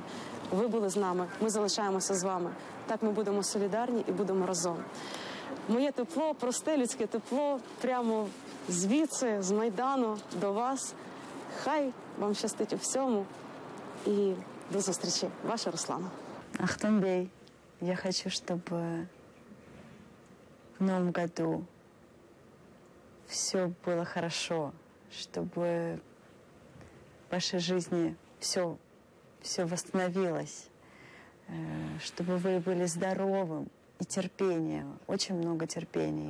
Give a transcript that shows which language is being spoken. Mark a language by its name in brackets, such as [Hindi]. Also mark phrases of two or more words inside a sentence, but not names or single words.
[Ukrainian] Ви були з нами, ми залишаємося з вами. Так ми будемо солідарні і будемо разом. Моє тепло, просте людське тепло, прямо звідси, з Майдану до вас. Хай вам щастить у всьому. І до зустрічі. Ваша Руслана. [Russian] Ахтамбей, я хочу, чтобы в Новом году все было хорошо, чтобы в вашей жизни все восстановилось, чтобы вы были здоровым и терпением, очень много терпения.